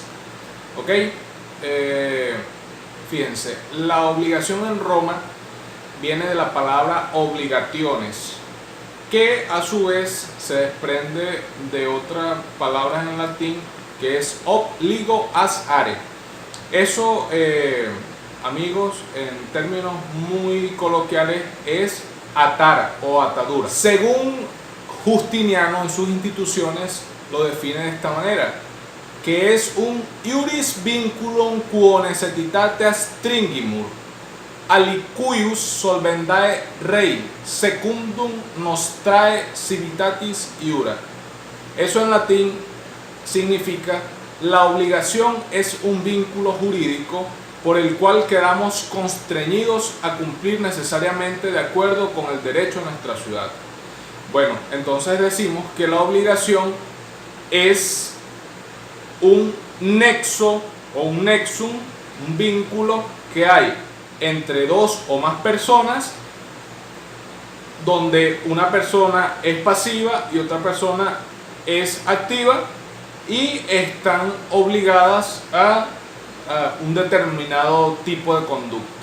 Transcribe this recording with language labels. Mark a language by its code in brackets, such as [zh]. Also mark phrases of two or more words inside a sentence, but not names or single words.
[es] ¿Ok? Fíjense, la obligación en Roma viene de la palabra obligationes, que a su vez se desprende de otra palabra en latín que es [la] obligo as are. [es] Eso, amigos, en términos muy coloquiales es atar o atadura. Según Justiniano en sus instituciones lo define de esta manera, que es un [la] iuris vinculum quo necessitatis stringimur, alicuius solvendae rei, secundum nostrae civitatis iura. [es] Eso en latín significa: la obligación es un vínculo jurídico por el cual quedamos constreñidos a cumplir necesariamente de acuerdo con el derecho de nuestra ciudad. Bueno, entonces decimos que la obligación es un nexo o un nexum, un vínculo que hay entre dos o más personas, donde una persona es pasiva y otra persona es activa y están obligadas a un determinado tipo de conducta.